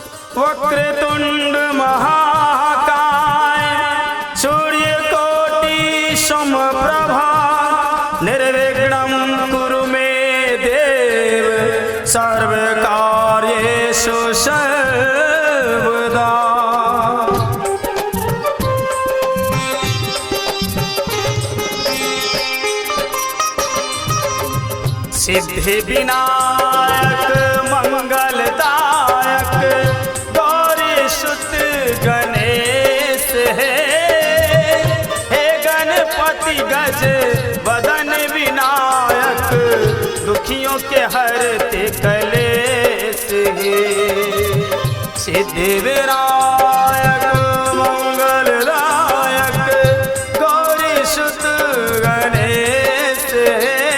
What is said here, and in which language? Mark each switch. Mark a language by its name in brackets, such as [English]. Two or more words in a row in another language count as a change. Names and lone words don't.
[Sanskrit] वक्रतुंड महाकाय सूर्यकोटि समप्रभा निर्विघ्नं कुरु मे देव सर्वकार्येषु सर्वदा। [Hindi] सिद्धि विनायक मंगलदायक गौरी सुत गणेश है। हे गणपति गज वदन विनायक दुखियों के हरते कलेश है। सिद्धि विनायक मंगलदायक गौरी सुत गणेश है।